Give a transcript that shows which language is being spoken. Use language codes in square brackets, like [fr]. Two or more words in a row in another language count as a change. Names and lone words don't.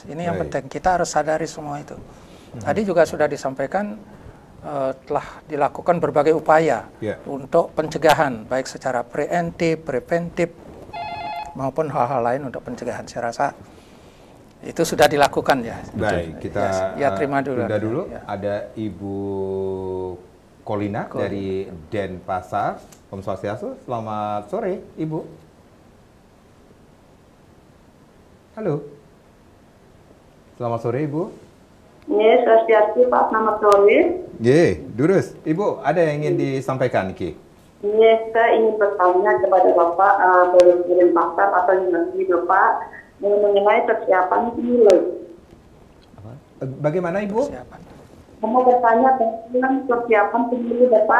[id] Ini yang penting, kita harus sadari semua itu. Tadi juga sudah disampaikan telah dilakukan berbagai upaya untuk pencegahan, baik secara preemptif, preventif, maupun hal-hal lain untuk pencegahan. Saya rasa itu sudah dilakukan ya. Baik, kita terima dulu. Ada Ibu Kolina dari Denpasar, [ban] Om Swastiastu. [id] Selamat sore, Ibu. Halo. Selamat sore, Ibu. Ya, Swastiastu, Pak. Selamat sore. Durus. Ibu, ada yang ingin disampaikan, Ki? Ya, saya ingin bertanya kepada Bapak, Polres Denpasar atau Dinasti Bapak, mengenai persiapan pemilu. Bagaimana Ibu? Persiapan. Mau bertanya tentang persiapan pemilu, Bapak.